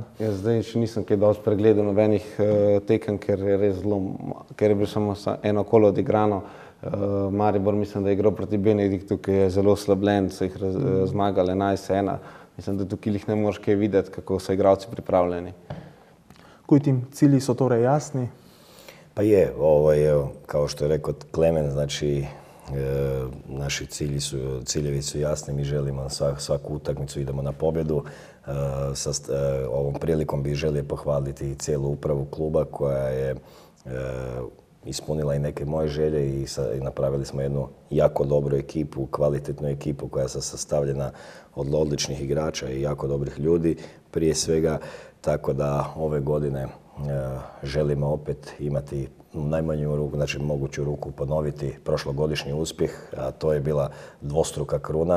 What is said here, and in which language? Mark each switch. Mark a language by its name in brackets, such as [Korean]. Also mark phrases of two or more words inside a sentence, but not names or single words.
[Slovenian] Jaz zdaj še nisem kaj dosti pregledal nobenih tekem, ker je bilo samo eno kolo odigrano. Maribor mislim, da je igral proti Benediktu, ki je zelo slabljen, so jih zmagali 11-1. Mislim, da tukaj jih ne moreš kaj videti, kako so igralci pripravljeni. Koji cilji so torej jasni? [Croatian] Pa je, kao što je rekao Klemen, znači naši ciljevi su jasni, mi želimo svaku utakmicu, idemo na pobjedu. Ovom prilikom bih želio pohvaliti cijelu upravu kluba koja je ispunila i neke moje želje i napravili smo jednu jako dobru ekipu, kvalitetnu ekipu koja je sastavljena od odličnih igrača i jako dobrih ljudi prije svega, tako da ove godine želimo opet imati najmanju ruku, znači moguću ruku ponoviti prošlogodišnji uspjeh, a to je bila dvostruka kruna.